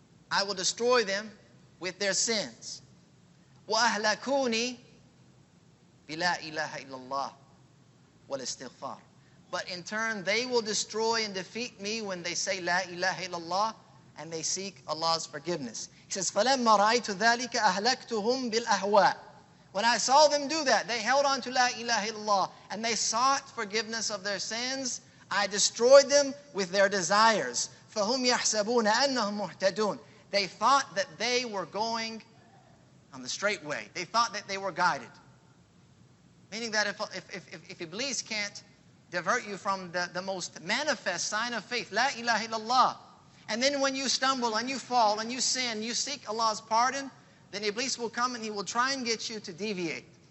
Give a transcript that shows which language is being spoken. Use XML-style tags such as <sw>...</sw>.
<en>I will destroy them with their sins.</en> <ar>وأهلكوني بلا إله إلا الله والاستغفار.</ar> <en>But in turn, they will destroy and defeat me when they say La ilaha illallah and they seek Allah's forgiveness. He says,</en> <ar>فَلَمَّا رَأَيْتُ ذَلِكَ أَهْلَكْتُهُمْ بِالْأَهْوَاءِ.</ar> <en>When I saw them do that, they held on to La ilaha illallah, and they sought forgiveness of their sins, I destroyed them with their desires.</en> <ar>فَهُمْ يَحْسَبُونَ أَنَّهُمْ مُهْتَدُونَ.</ar> <en>They thought that they were going on the straight way. They thought that they were guided. Meaning that if Iblis can't divert you from the most manifest sign of faith, La ilaha illallah, and then when you stumble and you fall and you sin, you seek Allah's pardon, then Iblis will come and he will try and get you to deviate.</en>